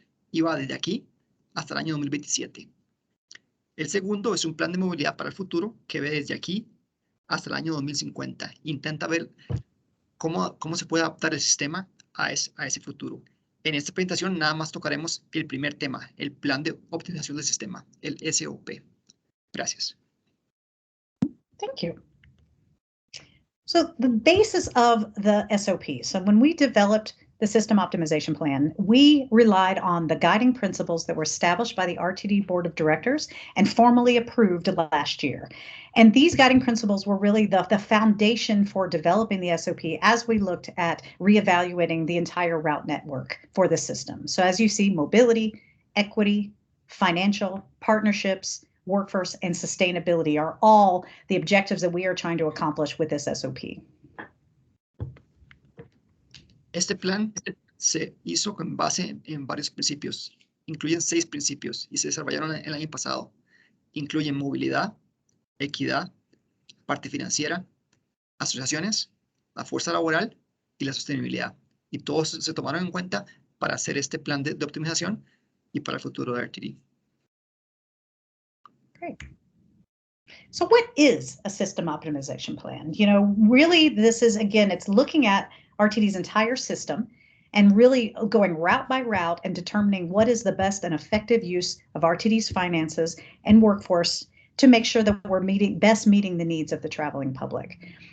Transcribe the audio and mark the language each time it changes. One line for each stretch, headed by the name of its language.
Spanish: Y va desde aquí hasta el año 2027. El segundo es un plan de movilidad para el futuro que ve desde aquí hasta el año 2050. Intenta ver cómo se puede adaptar el sistema a ese futuro. En esta presentación nada más tocaremos el primer tema, el plan de optimización del sistema, el SOP. Gracias.
English: Thank you. So the basis of the SOP, so when we developed the System Optimization Plan, we relied on the guiding principles that were established by the RTD Board of Directors and formally approved last year. And these guiding principles were really the foundation for developing the SOP as we looked at reevaluating the entire route network for the system. So as you see, mobility, equity, financial, partnerships, workforce, and sustainability are all the objectives that we are trying to accomplish with this SOP.
Spanish: Este plan se hizo con base en varios principios. Incluyen 6 principios y se desarrollaron el año pasado. Incluyen movilidad, equidad, parte financiera, asociaciones, la fuerza laboral y la sostenibilidad. Y todos se tomaron en cuenta para hacer este plan de optimización y para el futuro de RTD.
English: Great. So what is a system optimization plan? You know, really this is, again, it's looking at RTD's entire system and really going route by route and determining what is the best and effective use of RTD's finances and workforce to make sure that we're best meeting the needs of the traveling public.